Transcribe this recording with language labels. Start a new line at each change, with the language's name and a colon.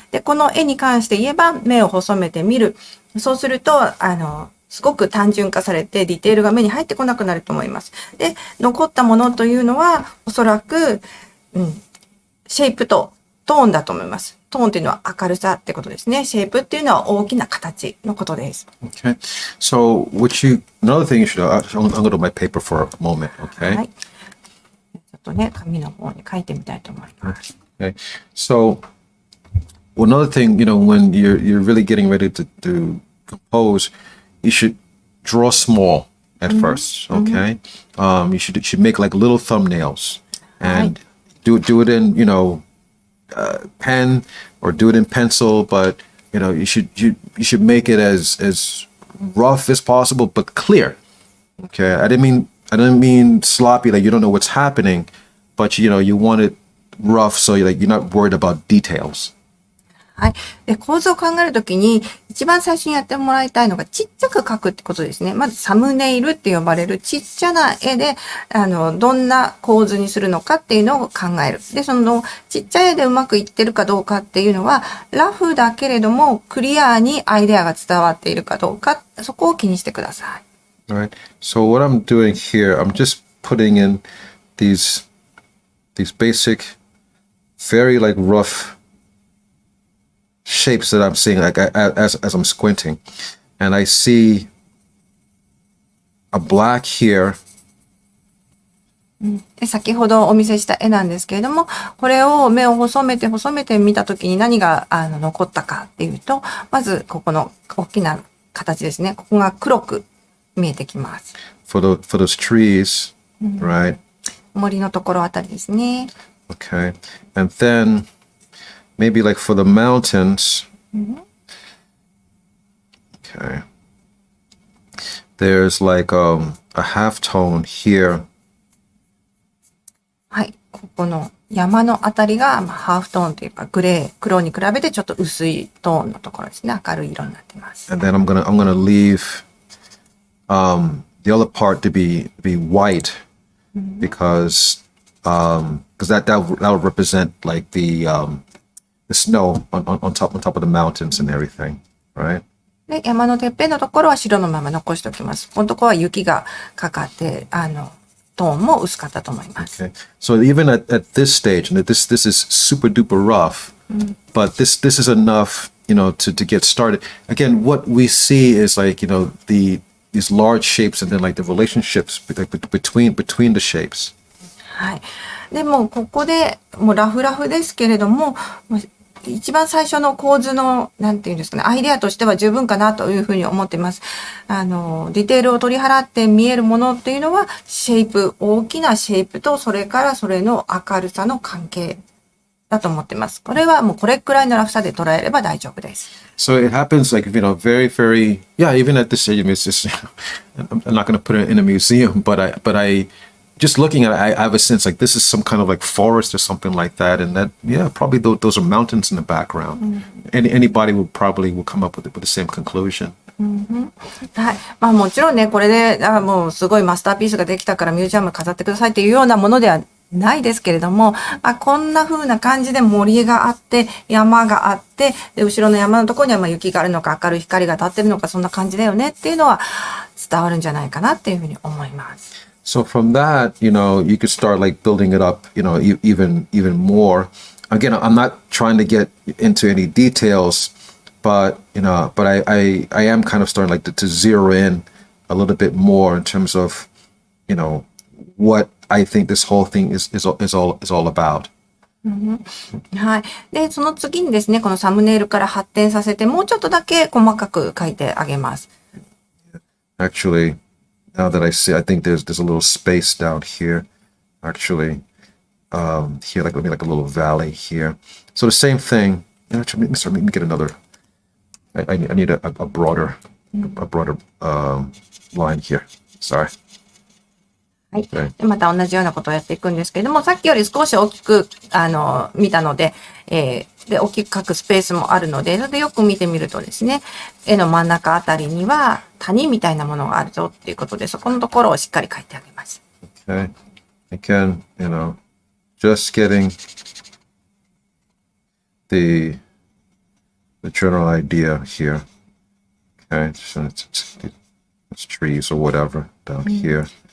Japanese: で、この絵に関して言えば、目を細めてみる。そうすると、すごく単純化されてディテールが目に入ってこなくなると思います。で、残ったものというのはおそらく、シェイプとトーンだと思います。トーンというのは明るさってことですね。シェイプっていうのは大きな形のことです。
English: Okay. So, another thing you should, I'm going to do my paper for a moment, okay?
Japanese: はい。ちょっとね、紙の方に書いてみたいと思います。
English: Okay. So, another thing, when you're really getting ready to compose, you should draw small at first, okay? You should make like little thumbnails and do it in, pen or do it in pencil, but you should make it as rough as possible but clear. Okay, I didn't mean sloppy, like you don't know what's happening, but you want it rough so you're not worried about details.
Japanese: はい。で、構図を考えるときに、一番最初にやってもらいたいのが、ちっちゃく描くってことですね。まず、サムネイルって呼ばれるちっちゃな絵で、どんな構図にするのかっていうのを考える。で、その、ちっちゃい絵でうまくいってるかどうかっていうのは、ラフだけれども、クリアにアイデアが伝わっているかどうか、そこを気にしてください。
English: All right. So what I'm doing here, I'm just putting in these basic, very like rough shapes that I'm seeing like as I'm squinting, and I see a black here.
Japanese: で、先ほどお見せした絵なんですけれども、これを目を細めて見たときに何が残ったかっていうと、まずここの大きな形ですね。ここが黒く見えてきます。
English: for those trees, right?
Japanese: 森のところあたりですね。
English: Okay, and then maybe like for the mountains. Okay, there's like a half tone here.
Japanese: はい、ここの山のあたりがハーフトーンというかグレー、黒に比べてちょっと薄いトーンのところですね。明るい色になっています。
English: And then I'm gonna leave the other part to be white because that will represent like the snow on top of the mountains and everything, right?
Japanese: で、山のてっぺんのところは白のまま残しておきます。このところは雪がかかって、トーンも薄かったと思います。
English: Okay. So even at this stage, and this is super duper rough, but this is enough, to get started. Again, what we see is like, these large shapes and then like the relationships between the shapes.
Japanese: はい。でも、ここでもうラフですけれども、一番最初の構図の、なんていうんですかね、アイデアとしては十分かなというふうに思っています。ディテールを取り払って見えるものっていうのは、シェイプ、大きなシェイプと、それからそれの明るさの関係だと思っています。これはもうこれくらいのラフさで捉えれば大丈夫です。
English: So it happens like, very, very, yeah, even at this age, it's just, I'm not going to put it in a museum, but I, just looking at it, I have a sense like this is some kind of like forest or something like that. And that, yeah, probably those are mountains in the background. Anybody will come up with the same conclusion.
Japanese: はい。まあもちろんね、これで、もうすごいマスターピースができたからミュージアムに飾ってくださいっていうようなものではないですけれども、こんな風な感じで森があって、山があって、で後ろの山のところには雪があるのか明るい光が当たってるのかそんな感じだよねっていうのは伝わるんじゃないかなっていうふうに思います。
English: So from that, you could start like building it up, even more. Again, I'm not trying to get into any details, but I am kind of starting like to zero in a little bit more in terms of, what I think this whole thing is all about.
Japanese: はい。で、その次にですね、このサムネイルから発展させて、もうちょっとだけ細かく書いてあげます。
English: Actually, now that I see, I think there's a little space down here. Actually, here maybe like a little valley here. So the same thing. Actually, let me get another. I need a broader I brought a line here. Sorry.
Japanese: はい。でまた同じようなことをやっていくんですけれども、さっきより少し大きく、見たので、で、大きく書くスペースもあるので、それでよく見てみるとですね、絵の真ん中あたりには谷みたいなものがあるぞっていうことで、そこのところをしっかり書いてあげます。
English: Okay. Again, just getting the general idea here. Okay. It's trees or whatever down here.